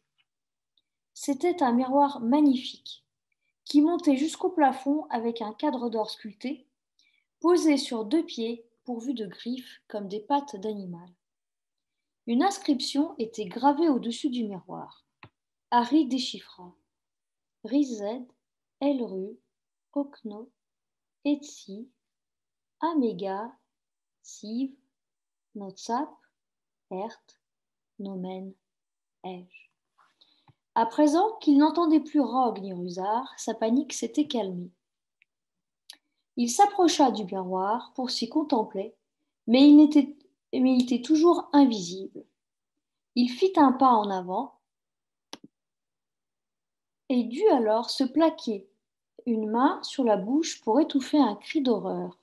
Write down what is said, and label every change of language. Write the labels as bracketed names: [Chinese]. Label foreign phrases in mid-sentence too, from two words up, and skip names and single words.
[French] C'était un miroir magnifique, qui montait jusqu'au plafond avec un cadre d'or sculpté, posé sur 2 pieds pourvus de griffes comme des pattes d'animal. Une inscription était gravée au-dessus du miroir. Harry déchiffra. Rized, Elru, Okno, Etsi, Amega, Siv, Notsap, Ert, Nomen, Ej. À présent qu'il n'entendait plus Rogue ni Rusard, sa panique s'était calmée. Il s'approcha du miroir pour s'y contempler, mais il était toujours invisible. Il fit un pas en avant et dut alors se plaquer une main sur la bouche pour étouffer un cri d'horreur.